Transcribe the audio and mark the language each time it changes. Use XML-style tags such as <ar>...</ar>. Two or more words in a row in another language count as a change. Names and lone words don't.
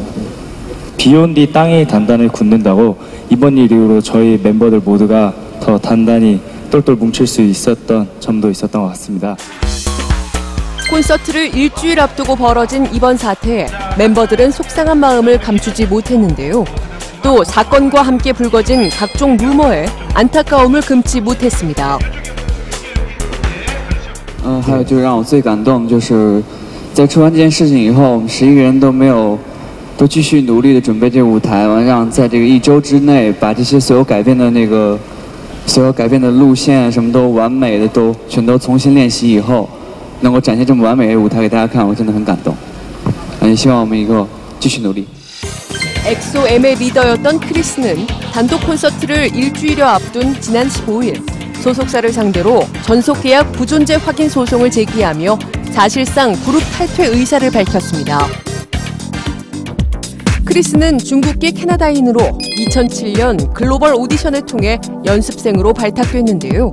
<ko>비온 뒤 땅이 단단히 굳는다고 이번 일 이후로 저희 멤버들 모두가 더 단단히 똘똘 뭉칠 수 있었던 점도 있었던 것 같습니다. 콘서트를 일주일 앞두고 벌어진 이번 사태에 멤버들은 속상한 마음을 감추지 못했는데요. 또 사건과 함께 불거진 각종 루머에 안타까움을 금치 못했습니다.</ko> <zh>还有就让我最感动，就是在出完这件事情以后，我们11个人都继续努力的准备这个舞台，完让在这个1周之内把这些所有改变的路线什么都完美的全都重新练习以后，能够展现这么完美的舞台给大家看，我真的很感动。也希望我们以后继续努力。</zh> <ko>엑소M의 리더였던 크리스는 단독 콘서트를 일주일여 앞둔 지난 15일 소속사를 상대로 전속 계약 부존재 확인 소송을 제기하며 사실상 그룹 탈퇴 의사를 밝혔습니다. 크리스는 중국계 캐나다인으로 2007년 글로벌 오디션을 통해 연습생으로 발탁됐는데요.</ko>